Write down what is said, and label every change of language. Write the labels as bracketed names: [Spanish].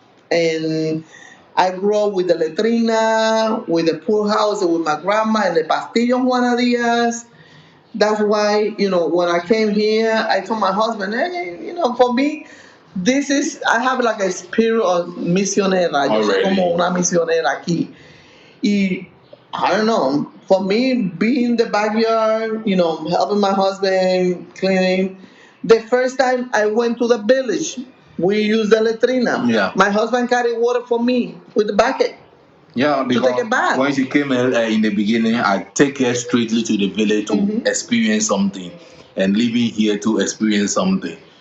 [English] And I grew up with the letrina, with the poor house, with my grandma and the Pastillo Juana Diaz. That's why, when I came here, I told my husband, hey, for me, I have like a spirit of misionera. [Spanish] Yo soy como una misionera aquí. [English] Y I don't know, for me, being in the backyard, helping my husband cleaning. The first time I went to the village, we used the latrina. Yeah. My husband carried water for me with the bucket. Yeah, because when she came in the beginning, I take her straightly to the village to experience something, and living here to experience something.